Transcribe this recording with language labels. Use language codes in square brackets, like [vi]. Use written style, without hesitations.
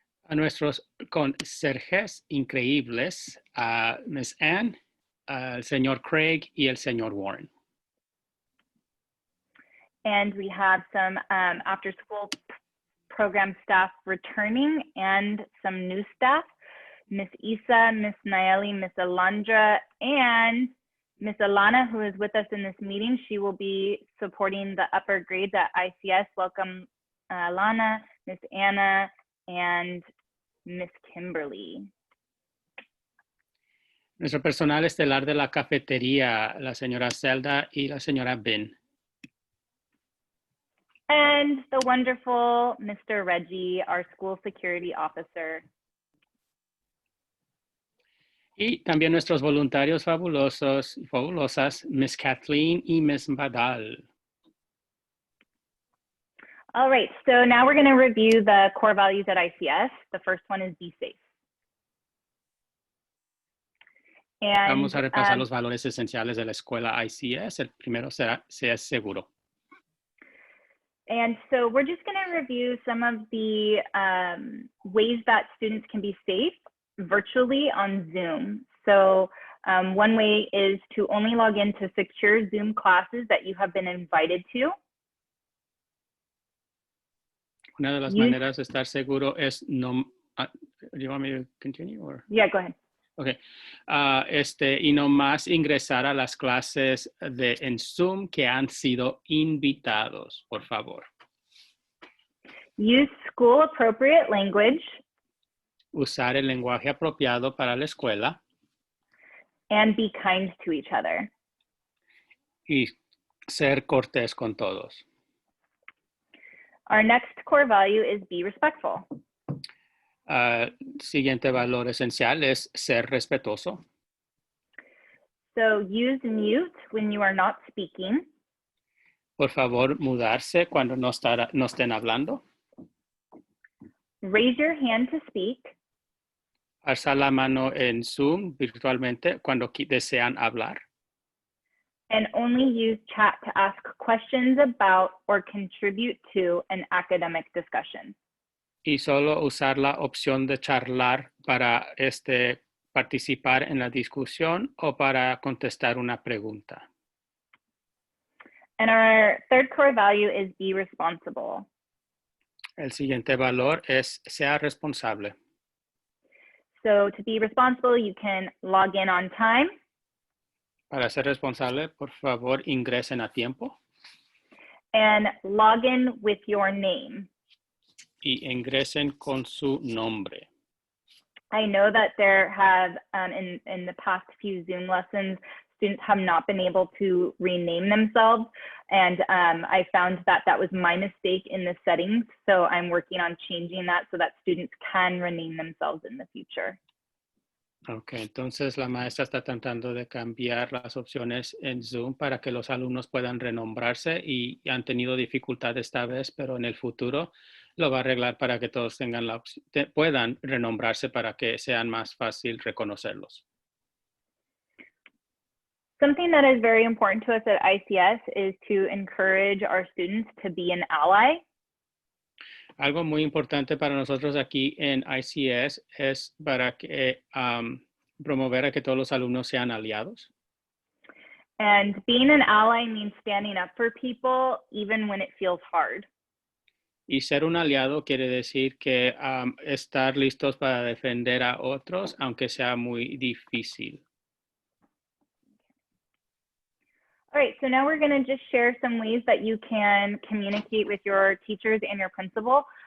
[es] A nuestros conserjes increíbles, Miss Anne, el señor Craig y el señor Warren. [en] And we have some after-school program staff returning and some new staff, Miss Isa, Miss Naeli, Miss Alondra, and Miss Alana, who is with us in this meeting. She will be supporting the upper grades at ICS. Welcome, Alana, Miss Anna, and Miss Kimberly. [es] Nuestro personal estelar de la cafetería, la señora Zelda y la señora Ben. [en] And the wonderful Mr. Reggie, our school security officer. [es] Y también nuestros voluntarios fabulosos y fabulosas, Miss Kathleen y Miss Badal. [en] All right, so now we're going to review the core values at ICS. The first one is be safe. And, [es] vamos a repasar los valores esenciales de la escuela ICS. El primero será, sea seguro. [en] And so we're just going to review some of the ways that students can be safe virtually on Zoom. So one way is to only log into secure Zoom classes that you have been invited to. [es] Una de las maneras de estar seguro es no. [en] Do you want me to continue or? Yeah, go ahead. Okay. [es] Y no más ingresar a las clases en Zoom que han sido invitados, por favor. [en] Use school appropriate language. [es] Usar el lenguaje apropiado para la escuela. [en] And be kind to each other. [es] Y ser cortés con todos. [en] Our next core value is be respectful. [es] Siguiente valor esencial es ser respetuoso. [en] So use mute when you are not speaking. [es] Por favor, mudarse cuando no estén hablando. [en] Raise your hand to speak. [es] Alzar la mano en Zoom virtualmente cuando desean hablar. [en] And only use chat to ask questions about or contribute to an academic discussion. [es] Y solo usar la opción de charlar para participar en la discusión o para contestar una pregunta. [en] And our third core value is be responsible. [es] El siguiente valor es sea responsable. [en] So to be responsible, you can log in on time. [es] Para ser responsable, por favor, ingresen a tiempo. [en] And log in with your name. [es] Y ingresen con su nombre. [en] I know that there have, in the past few Zoom lessons, students have not been able to rename themselves. And I found that that was my mistake in the settings. So I'm working on changing that so that students can rename themselves in the future. [es] Ok, entonces la maestra está tratando de cambiar las opciones en Zoom para que los alumnos puedan renombrarse y han tenido dificultad esta vez, pero en el futuro lo va a arreglar para que todos tengan puedan renombrarse para que sean más fácil reconocerlos. [en] Something that is very important to us at ICS is to encourage our students to be an ally. [es] Algo muy importante para nosotros aquí en ICS es para que promover a que todos los alumnos sean aliados. [en] And being an ally means standing up for people even when it feels hard. [es] Y ser un aliado quiere decir que estar listos para defender a otros, aunque sea muy difícil. [en] All right, so now we're going to just share some ways that you can communicate with your teachers and your principal.